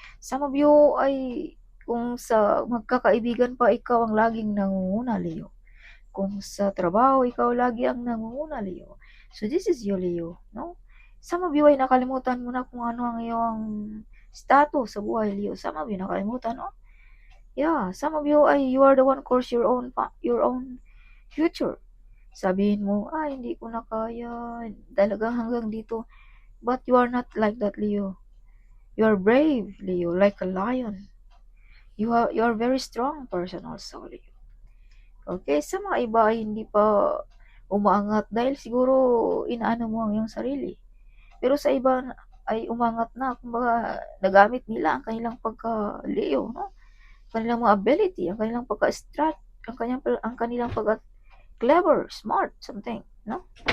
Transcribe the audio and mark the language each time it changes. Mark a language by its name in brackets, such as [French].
[Filipino] Some of you ay, kung sa magkakaibigan pa, ikaw ang laging nangunguna, Leo. Kung sa trabaho, ikaw lagi ang nangunguna, Leo. [English] So, this is you, Leo. [Filipino] No? Some of you ay nakalimutan mo na kung ano ang iyong status sa buhay, Leo. [English] Some of you nakalimutan, no? Yeah, some of you ay you are the one course your own future. [Filipino] Sabihin mo, hindi ko na kaya. Talaga hanggang dito. [English] But you are not like that, Leo. You are brave, Leo, like a lion. You are very strong person also, Leo. [Filipino] Okay, sa mga iba ay hindi pa umaangat dahil siguro inaano mo ang iyong sarili. Pero sa iba ay umangat na, kumbaga nagamit nila ang kanilang pagka-Leo, no? Kanilang mga ability, ang kanilang pagka-strat, ang kanilang pagka-clever, smart, something, no?